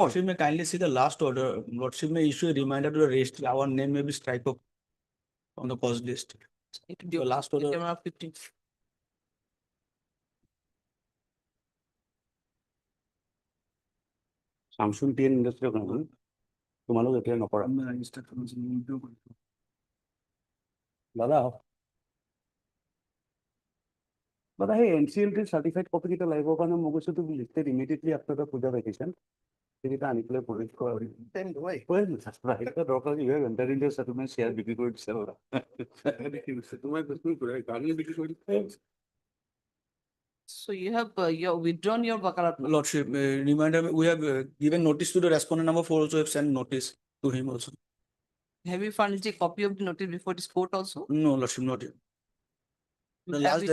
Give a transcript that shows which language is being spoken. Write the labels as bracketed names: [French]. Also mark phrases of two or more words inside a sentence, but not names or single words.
[English] Lordship may kindly see the last order. Lordship may issue a reminder to the registrar. Our name may be strike up on the cause list. The last order. Item number 15. Samsung TN Industrial Company. [Assamese] তোমালোক এতিয়া নকৰা দাদা দাদা সেই [English] NCLT certified copy [Assamese] কেইটা লাগিব কাৰণে মই কৈছো [English] to be listed immediately after the puja vacation [Assamese] সেইকেইটা আনি পেলাই প্ৰডিউচ কৰা দৰকাৰ [English] you have entered into a settlement share [Assamese] বিক্ৰী কৰি দিছে দাদা তোমাৰ বিক্ৰী কৰে গাড়ী বিক্ৰী কৰি [English] So you have withdrawn your Bakarat. Lordship, reminder, we have given notice to the respondent number 4, also have sent notice to him also. Have you furnished a copy of the notice before this court also? No, Lordship, not yet. The Have last